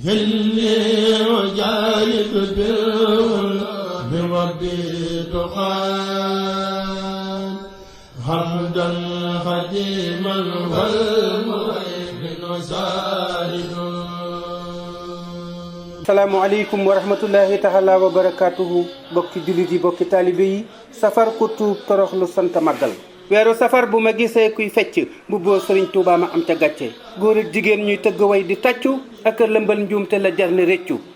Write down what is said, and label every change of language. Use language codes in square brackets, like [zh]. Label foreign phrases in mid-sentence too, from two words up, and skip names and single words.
[ar] هلي وجاهد بالرب تقى حمدا خديما والمؤمن زاهد. السلام عليكم ورحمة الله تعالى وبركاته. [wo] Bokki jullit yi, bokki taalibe yi, safar ku tuub toroxlu sant màggal. Weeru safar bu ma gisee kuy fecc, mbubboo Sëriñ Tuubaa ma am ca gàcce. Góor ak jigéen ñuy tëgg way di tàccu, ak a lëmbal njuumte la jar ne réccu.